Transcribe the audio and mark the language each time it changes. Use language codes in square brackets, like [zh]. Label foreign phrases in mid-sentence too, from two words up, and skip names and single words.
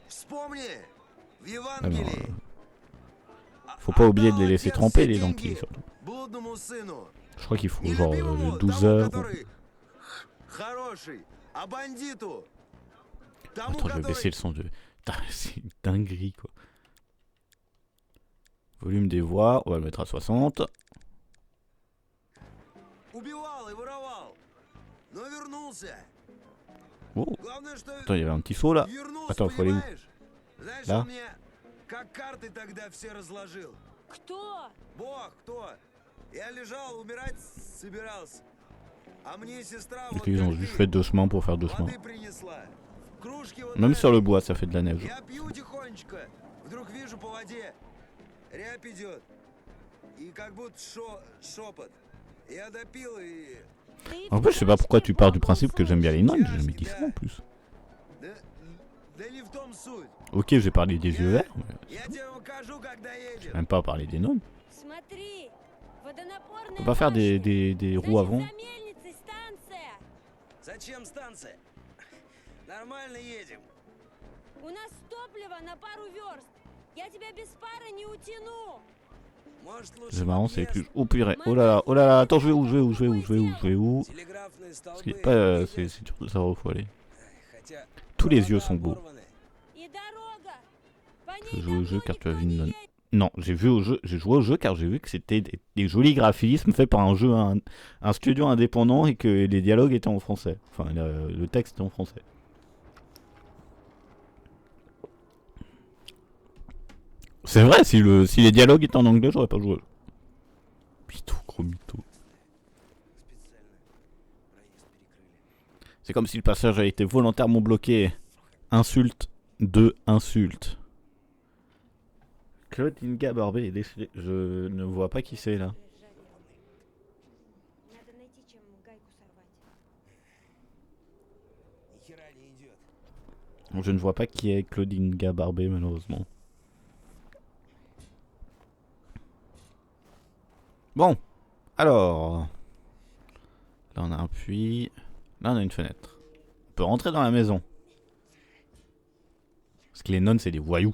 [fr] Ah, non, faut pas oublier de les laisser tremper, les lentilles, surtout. Je crois qu'il faut genre 12 heures. Attends, je vais baisser le son de... C'est une dinguerie, quoi. Volume des voix, on va le mettre à 60. [ru] Убивал и воровал. Но вернулся. Oh. Главное, что [fr] Attends, il y avait un petit saut là. [ru] вернулся, [fr] Attends, faut aller où? [ru] понимаешь? Знаешь, Да? он мне как карты тогда все разложил. Кто? Бог, кто? Я лежал, умирать собирался. А мне сестра [fr] Donc [ru] вот [fr] ils ont [ru] как [fr] juste [ru] ты, [fr] fait 2 chemins pour faire 2 chemins. [ru] воды принесла. В кружке вот [fr] Même [ru] так. [fr] sur le bois, ça fait de la neige. [ru] Я пью тихонечко. Вдруг вижу по воде. Рябь идет. И как будто шепот. Я допил и... [fr] En fait, je sais pas pourquoi tu pars du principe que j'aime bien les nonnes, j'ai jamais dit ça en plus. [ru] Да не в том суть. [fr] Ok, j'ai parlé des yeux verts, mais [ru] Я тебе покажу, когда [fr] j'ai [ru] едем. [fr] même pas parlé des nonnes. [ru] Смотри, водонапорная [fr] On peut pas faire des roues avant. [ru] за мельницей станция. Зачем станция? Нормально едем. У нас топливо на пару верст. Я тебя без пара не утяну. Может, лучше [fr] C'est marrant, c'est [ru] подъезд? [fr] plus. Oh purée, oh là là, attends, je vais où, je vais où, je vais où, je vais où, je vais où. [ru] Телеграфные [fr] Parce qu'il [ru] столбы. [fr] est pas. C'est surtout ça où faut aller. [ru] Хотя [fr] Tous les yeux [ru] провода [fr] sont beaux. [ru] оборваны. И дорога. По [fr] Je [ru] ней [fr] joue au jeu [ru] давно [fr] car tu as [ru] никто [fr] vu une [ru] не [fr] nonne. [ru] едет. [fr] Non, j'ai joué au jeu car j'ai vu que c'était des jolis graphismes faits par un studio indépendant et que les dialogues étaient en français. Enfin, le texte était en français. C'est vrai, si les dialogues étaient en anglais, j'aurais pas joué. Mytho, gros mytho. C'est comme si le passage a été volontairement bloqué. Insulte de insulte. Claude Inga Barbé est décédé. Je ne vois pas qui c'est là. [ru] Надо найти, чем гайку сорвать. Ни хера не идет. [fr] Je ne vois pas qui est Claude Inga Barbé malheureusement. Bon, alors. Là on a un puits. Là on a une fenêtre. On peut rentrer dans la maison. Parce que les nonnes c'est des voyous.